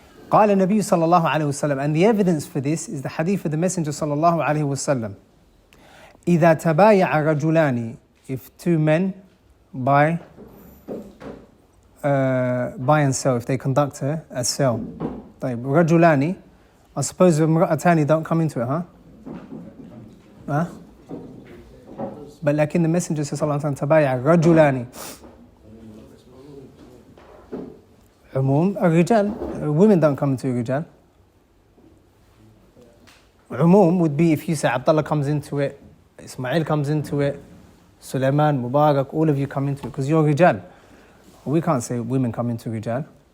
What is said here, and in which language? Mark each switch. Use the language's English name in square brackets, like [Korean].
[Arabic] قال النبي صلى الله عليه وسلم, [English] and the evidence for this is the hadith of the Messenger صلى الله عليه وسلم. [Arabic] إذا تبايع رجلان, [English] if two men buy and sell, if they conduct a sale. [Arabic] طيب. [English] رجلان, I suppose امرأتان don't come into it, huh? But لكن the Messenger صلى الله عليه وسلم [Arabic] تبايع رجلان. [English] عموم الرجال, women don't come into الرجال. عموم would be if you say Abdullah comes into it, Ismail comes into it, Sulaiman, Mubarak, all of you come into it because you're رجال. We can't say women come into رجال.